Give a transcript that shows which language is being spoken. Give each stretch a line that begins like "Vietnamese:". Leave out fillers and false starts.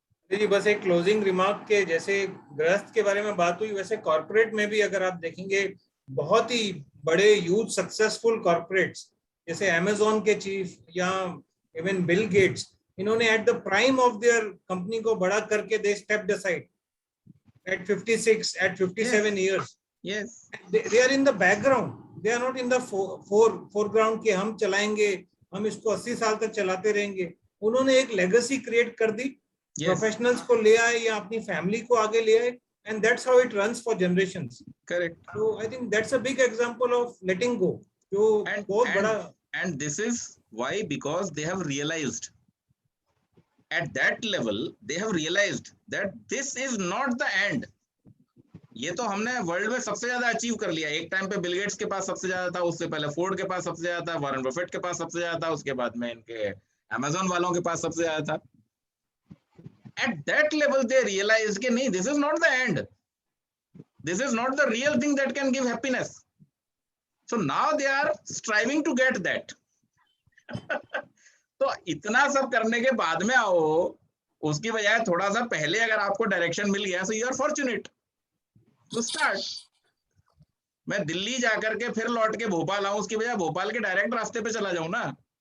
Hindi: जी बस एक closing remark के, जैसे गृहस्थ के बारे में बात हुई, वैसे कॉर्पोरेट में भी अगर आप देखेंगे बहुत ही बड़े ह्यूज सक्सेसफुल कॉर्पोरेट्स जैसे अमेज़न के चीफ या इवन बिल गेट्स, इन्होंने
English: at the prime of their
Hindi: company को बड़ा करके
English: They stepped aside at 56 at 57 years. Yes. They are in the background, they are not in the foreground
Hindi: कि हम चलाएंगे, हम इसको 80 साल तक चलाते रहेंगे। उन्होंने एक लेगेसी क्रिएट कर दी, प्रोफेशनल्स को ले आए या अपनी फैमिली को आगे ले आए,
English: and that's how it runs for generations. Correct. So I think that's a big example of letting go,
Hindi: जो बहुत बड़ा।
English: And this is why, because they have realized at that level, they have realized that this is not the end.
Hindi: ये तो हमने world में सबसे ज्यादा achieve कर लिया। एक टाइम पे बिल गेट्स के पास सबसे ज्यादा था, उससे पहले फोर्ड के पास सबसे ज्यादा था, वॉरेन बफेट के पास सबसे ज्यादा था, उसके बाद में इनके अमेज़न वालों के पास सबसे ज्यादा था।
English: At that level they realized
Hindi: कि नहीं,
English: this is not the end, this is not the real thing that can give happiness. So now they are striving to get that.
Hindi: तो इतना सब करने के बाद में आओ, उसकी बजाय थोड़ा सा पहले अगर आपको डायरेक्शन मिल गया,
English: so you are fortunate to start.
Hindi: मैं दिल्ली जाकर के फिर लौट के भोपाल आऊं, उसकी बजाय भोपाल के डायरेक्ट रास्ते पे चला जाऊं ना।